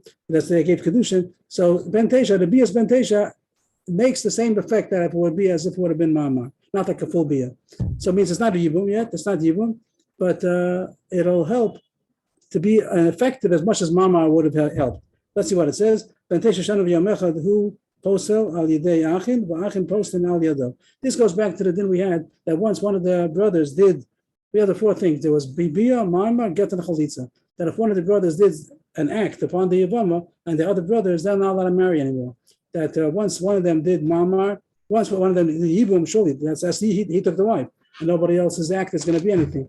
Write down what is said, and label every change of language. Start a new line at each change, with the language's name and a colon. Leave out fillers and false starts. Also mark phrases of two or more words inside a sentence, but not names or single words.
English: That's they gave Kedushin. So
Hebrew: בן תשע,
English: the
Hebrew: ביאת בן תשע
English: makes the same effect that it would be as if it would have been Mama, not like a full Bia. So it means it's not a Yibum yet. It's not Yibum, but it'll help to be effective as much as Mama would have helped. Let's see what it says.
Hebrew: בן תשע שנים ויום אחד הוא פוסל על ידי אחין והאחין פוסלין על ידו.
English: This goes back to the din we had that once one of the brothers did. We had the 4 things. There was Bibia, Mama, Get and Chalitza. That if one of the brothers did an act upon the Yevama and the other brothers, they're not allowed to marry anymore. That once one of them did Mamar, once one of them did Yibum, surely that's he took the wife, and nobody else's act is going to be anything.